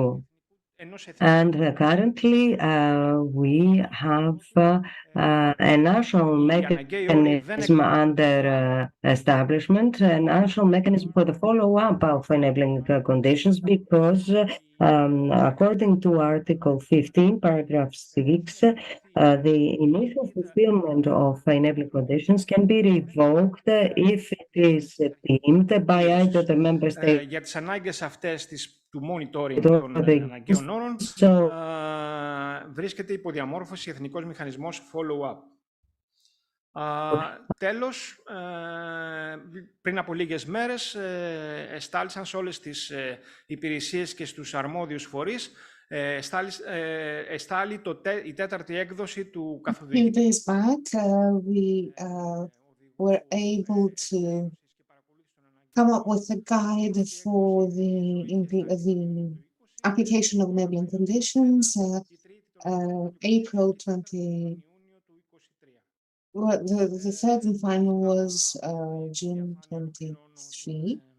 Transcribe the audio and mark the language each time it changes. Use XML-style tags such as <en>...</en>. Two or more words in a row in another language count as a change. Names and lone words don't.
<en>And currently, we have a national mechanism under establishment, a national mechanism for the follow-up of enabling conditions, because according to Article 15, paragraph 6, the initial fulfillment of enabling conditions can be revoked if it is deemed by either the member state.</en> <el>Για τις ανάγκες αυτές του monitoring των αναγκαίων όρων βρίσκεται υποδιαμόρφωση εθνικός μηχανισμός follow-up. Τέλος, πριν από λίγες μέρες εστάλησαν σε όλες τις υπηρεσίες και στους αρμόδιους φορείς εστάλει η τέταρτη έκδοση του καθοδηγητή.</el> <en>Few days back, we were able to come up with a guide for the application of enabling conditions, April 20. Well, the third and final was June 23.</en>